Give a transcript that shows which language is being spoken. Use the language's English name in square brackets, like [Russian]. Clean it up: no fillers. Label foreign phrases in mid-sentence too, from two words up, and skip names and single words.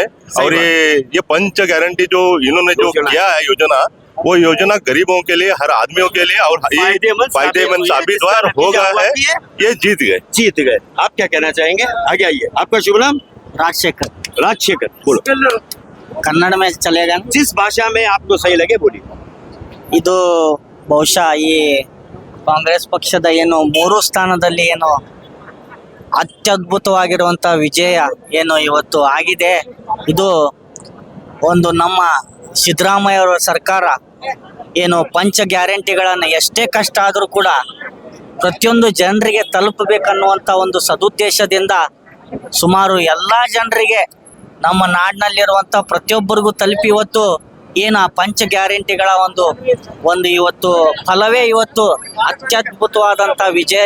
[Hindi] और ये पंच गारंटी जो इन्होंने जो किया है योजना, वो योजना गरीबों के लिए, हर आदमियों के लिए और फायदेमंद साबित होगा है। ये जीत गए। आप क्या कहना चाहेंगे? आगे आइए। आपका शुभ नाम? राजशेखर, बोलो। ಕನ್ನಡ में चलेगा। जिस भाषा में आपको सही लगे बोलिए। [Kannada] ಇದು ಬಹುಶಃ ಈ ಕಾಂಗ್ರೆಸ್ ಪಕ್ಷದ ಏನು 3 ಸ್ಥಾನದಲ್ಲಿ ಏನು ಅತ್ಯದ್ಭುತವಾಗಿರುವಂತ ವಿಜಯ ಏನು ಇವತ್ತು ಆಗಿದೆ, ಇದು ಒಂದು ನಮ್ಮ ಸಿದ್ದರಾಮಯ್ಯ ಅವರ ಸರ್ಕಾರ ಏನು ಪಂಚ ಗ್ಯಾರಂಟಿಗಳನ್ನು ಎಷ್ಟೇ ಕಷ್ಟ ಆದರೂ ಕೂಡ ಪ್ರತಿಯೊಂದು ಜನರಿಗೆ ತಲುಪಬೇಕನ್ನುವಂಥ ಒಂದು ಸದುದ್ದೇಶದಿಂದ ಸುಮಾರು ಎಲ್ಲ ಜನರಿಗೆ, ನಮ್ಮ ನಾಡಿನಲ್ಲಿರುವಂಥ ಪ್ರತಿಯೊಬ್ಬರಿಗೂ ತಲುಪಿ ಇವತ್ತು ಏನು ಆ ಪಂಚ ಗ್ಯಾರಂಟಿಗಳ ಒಂದು ಇವತ್ತು ಫಲವೇ ಇವತ್ತು ಅತ್ಯದ್ಭುತವಾದಂಥ ವಿಜಯ.